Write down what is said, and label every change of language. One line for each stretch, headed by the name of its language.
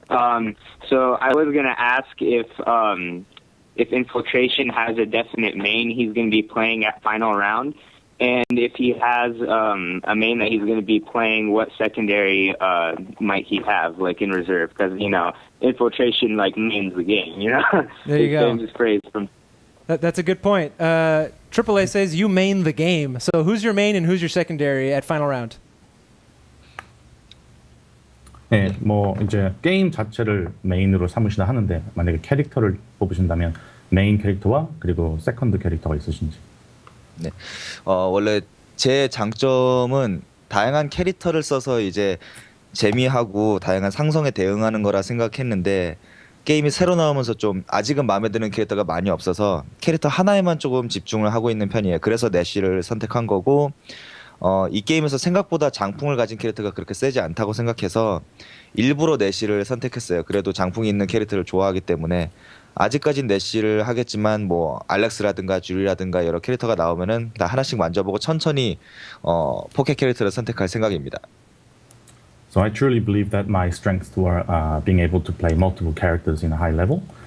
English: So I was going to ask if Infiltration has a definite main he's going to be playing at Final Round, and if he has a main that he's going to be playing, what secondary might he have, like in reserve? Because, you know, Infiltration, like, mains the game, you know? There you go. His praise from... That's a good point. AAA says you main the game. So who's your main and who's your secondary at Final Round?
Korean: 네, 뭐 이제 게임 자체를 메인으로 삼으시나 하는데 만약에 캐릭터를 뽑으신다면 메인 캐릭터와 그리고 세컨드 캐릭터가 있으신지. 네, 원래 제 장점은 다양한 캐릭터를 써서 이제 재미하고 다양한 상성에 대응하는 거라 생각했는데 게임이 새로 나오면서 좀 아직은 마음에 드는 캐릭터가 많이 없어서 캐릭터 하나에만 조금 집중을 하고 있는 편이에요. 그래서 내쉬를 선택한 거고 이 게임에서 생각보다 장풍을 가진 캐릭터가 그렇게 세지 않다고 생각해서 일부러 내쉬를 선택했어요. 그래도 장풍이 있는 캐릭터를 좋아하기 때문에 아직까진 내쉬를 하겠지만 뭐 알렉스라든가 주리라든가 여러 캐릭터가 나오면은 다 하나씩 만져보고 천천히 포켓 캐릭터를 선택할 생각입니다.
English: So I truly believe that my strengths were being able to play multiple characters in a high level.